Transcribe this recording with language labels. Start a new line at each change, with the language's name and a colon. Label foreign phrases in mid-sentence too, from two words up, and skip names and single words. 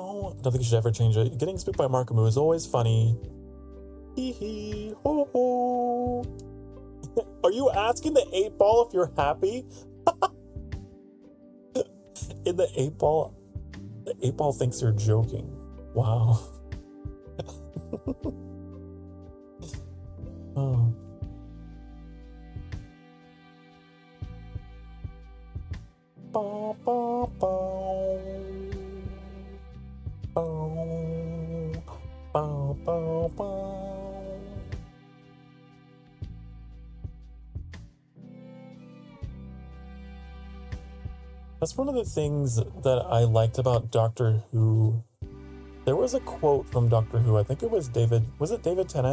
English: I don't think you should ever change it. Getting spooked by Markamu is always funny. Hee hee, ho ho. Are you asking the 8-ball if you're happy? In the 8-ball, the 8-ball thinks you're joking. Wow. Oh. Ba, ba, ba. Ba, ba, ba, ba. That's one of the things that I liked about Doctor Who. There was a quote from Doctor Who, I think it was David Tennant?